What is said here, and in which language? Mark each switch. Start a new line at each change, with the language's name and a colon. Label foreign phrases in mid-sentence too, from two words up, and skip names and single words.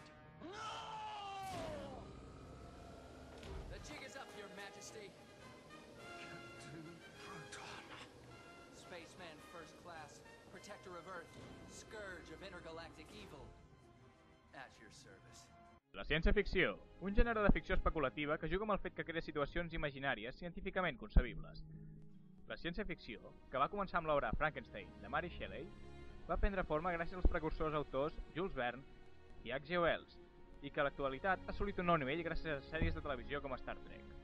English: No! The jig is up, Your Majesty. Captain Proton. Spaceman First Class, Protector of Earth, Scourge of Intergalactic Evil. At your service.
Catalan: La ciència-ficció, un gènere de ficció especulativa que juga amb el fet que crea situacions imaginàries científicament concebibles. La ciència-ficció, que va començar amb l'obra Frankenstein de Mary Shelley, va prendre forma gràcies als precursors autors Jules Verne i H.G. Wells, i que a l'actualitat ha assolit un nou nivell gràcies a sèries de televisió com Star Trek.